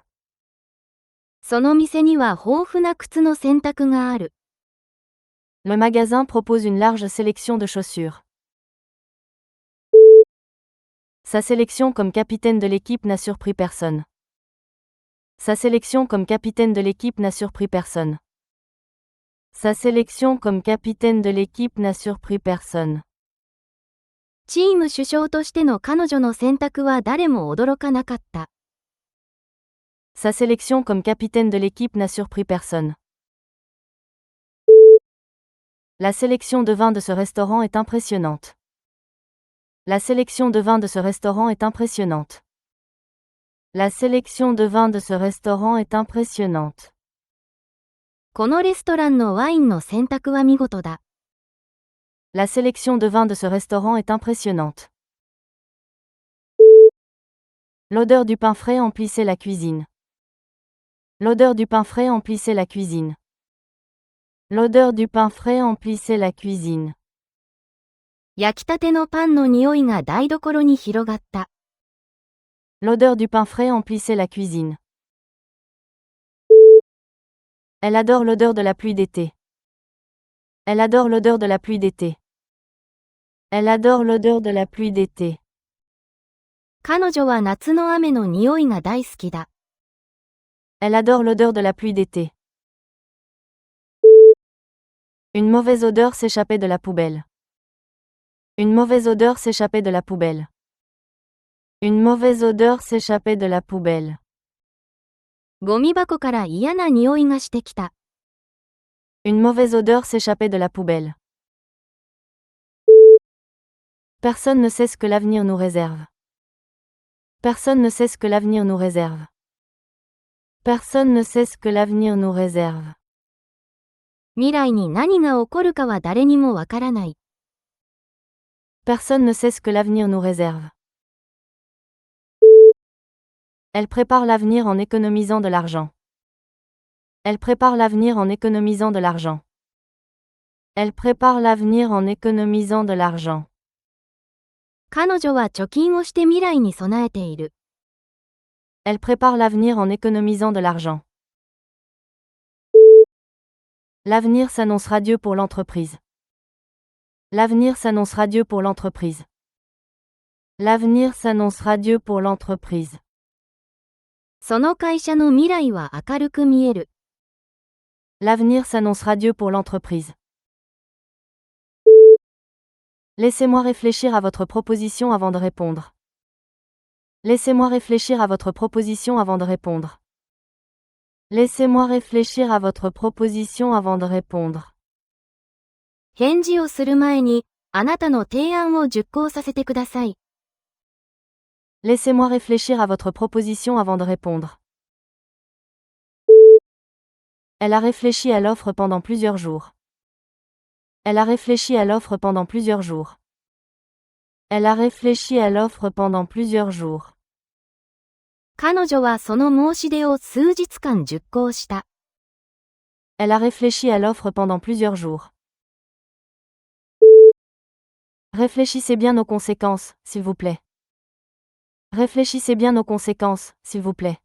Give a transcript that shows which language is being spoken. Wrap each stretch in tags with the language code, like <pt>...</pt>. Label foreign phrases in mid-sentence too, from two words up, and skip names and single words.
<ja>その店には豊富な靴の選択がある。</ja> <fr>Le magasin propose une large sélection de chaussures. Sa sélection comme capitaine de l'équipe n'a surpris personne. Sa sélection comme capitaine de l'équipe n'a surpris personne. Sa sélection comme capitaine de l'équipe n'a surpris personne.</fr> <ja>チーム主将としての彼女の選択は誰も驚かなかった。</ja> <fr>Sa sélection comme capitaine de l'équipe n'a surpris personne. La sélection de vins de ce restaurant est impressionnante. La sélection de vins de ce restaurant est impressionnante. La sélection de vins de ce restaurant est impressionnante.</fr> <ja>このレストランのワインの選択は見事だ。</ja> <fr>La sélection de vins de ce restaurant est impressionnante. L'odeur du pain frais emplissait la cuisine. L'odeur du pain frais emplissait la cuisine. L'odeur du pain frais emplissait la cuisine.</fr> <ja>焼きたてのパンの匂いが台所に広がった。</ja> <fr>L'odeur du pain frais emplissait la cuisine. Elle adore l'odeur de la pluie d'été. Elle adore l'odeur de la pluie d'été. Elle adore l'odeur de la pluie d'été.</fr> <ja>彼女は夏の雨の匂いが大好きだ。</ja> <fr>Elle adore l'odeur de la pluie d'été. Une mauvaise odeur s'échappait de la poubelle. Une mauvaise odeur s'échappait de la poubelle. Une mauvaise odeur s'échappait de la poubelle.</fr> <ja>ゴミ箱から嫌な匂いがしてきた。</ja> <fr>Une mauvaise odeur s'échappait de la poubelle. Personne ne sait ce que l'avenir nous réserve. Personne ne sait ce que l'avenir nous réserve. Personne ne sait ce que l'avenir nous réserve.</fr> <ja>未来に何が起こるかは誰にもわからない。</ja> <fr>Personne ne sait ce que l'avenir nous réserve. Elle prépare l'avenir en économisant de l'argent. Elle prépare l'avenir en économisant de l'argent. Elle prépare l'avenir en économisant de l'argent.</fr> <ja>彼女は貯金をして未来に備えている。</ja> <fr>Elle prépare l'avenir en économisant de l'argent. L'avenir s'annonce radieux pour l'entreprise. L'avenir s'annonce radieux pour l'entreprise. L'avenir s'annonce radieux pour l'entreprise.</fr> <ja>その会社の未来は明るく見える。</ja> <fr>L'avenir s'annonce radieux pour l'entreprise. Laissez-moi réfléchir à votre proposition avant de répondre. Laissez-moi réfléchir à votre proposition avant de répondre. Laissez-moi réfléchir à votre proposition avant de répondre.</fr> <ja>返事をする前に、あなたの提案を熟考させてください。</ja> <fr>Laissez-moi réfléchir à votre proposition avant de répondre. Elle a réfléchi à l'offre pendant plusieurs jours. Elle a réfléchi à l'offre pendant plusieurs jours. Elle a réfléchi à l'offre pendant plusieurs jours.</fr> <ja>彼女はその申し出を数日間熟考した。</ja> <fr>Elle a réfléchi à l'offre pendant plusieurs jours. Réfléchissez bien aux conséquences, s'il vous plaît. Réfléchissez bien aux conséquences, s'il vous plaît.</fr>